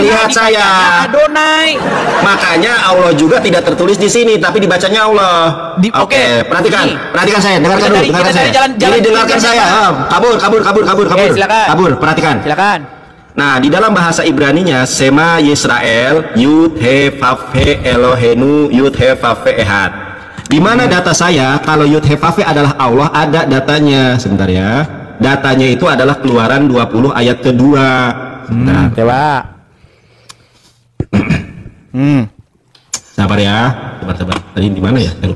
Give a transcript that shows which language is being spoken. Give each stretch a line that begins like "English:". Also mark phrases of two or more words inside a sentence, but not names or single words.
Indonesian: lihat saya. dibacanya Adonai. Makanya Allah juga tidak tertulis di sini, tapi dibacanya Allah. Oke, Oke, perhatikan, ini. perhatikan saya, dengarkan Kita dulu, dari- dengarkan kita saya. dari jalan- Ini dengarkan jalan- saya. Kabur. Oke, silakan. Kabur, perhatikan. Silakan. Nah, di dalam bahasa Ibraninya
Hebrew: Sema Yisrael Yud He Vav He Elohenu Yud He Vav He Ehad.
Indonesian: Di mana data saya kalau
Hebrew: Yud He Vav He
Indonesian: adalah Allah, ada datanya. Sebentar ya. Datanya itu adalah Keluaran 20 ayat kedua. Nah, coba. Sabar ya. Sabar. Tadi di mana ya? Saya lupa.